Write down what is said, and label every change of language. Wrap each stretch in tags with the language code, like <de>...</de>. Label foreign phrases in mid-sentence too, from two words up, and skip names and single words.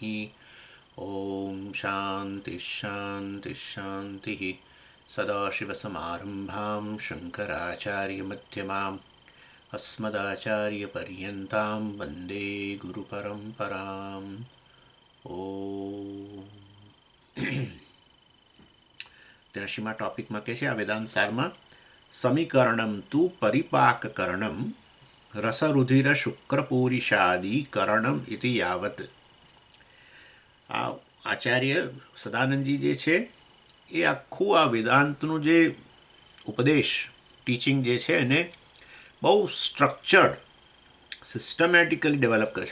<sa>ॐ शान्तिः शान्तिः शान्तिः। सदाशिवसमारम्भां शङ्कराचार्यमध्यमाम् अस्मदाचार्यपर्यन्तां वन्दे गुरुपरम्पराम्।</sa> <gu>ॐ તેના શીમાં ટોપિકમાં કહે છે આ વેદાંત સારમાં</gu> <sa>સમીકરણમ તુ પરિપાકકરણમ રસરુધિર શુક્રપૂરિષાદિ કરણમ ઇતિ યાવત.</sa> <gu>આ આચાર્ય સદાનંદજી જે છે એ આખું આ વેદાંતનું જે ઉપદેશ ટીચિંગ જે છે એને બહુ</gu> <en>structured systematically develop</en> <gu>કરે છે.</gu>